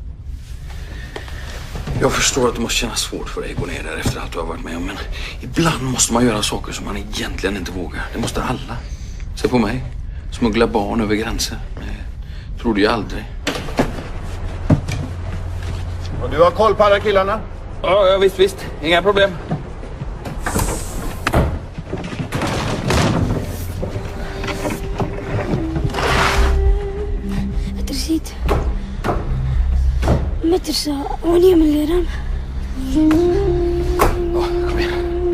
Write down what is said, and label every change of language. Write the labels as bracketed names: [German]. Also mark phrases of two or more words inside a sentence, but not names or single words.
[Swedish] Jag förstår att det måste kännas svårt för dig att gå ner där efter allt du har varit med om. Men ibland måste man göra saker som man egentligen inte vågar. Det måste alla. Se på mig. Smuggla barn över gränser. Det trodde jag aldrig. Och du har koll på alla killarna? Ja, visst. Inga problem. ترسيت ما ترسى واني من الإيران Kom igen.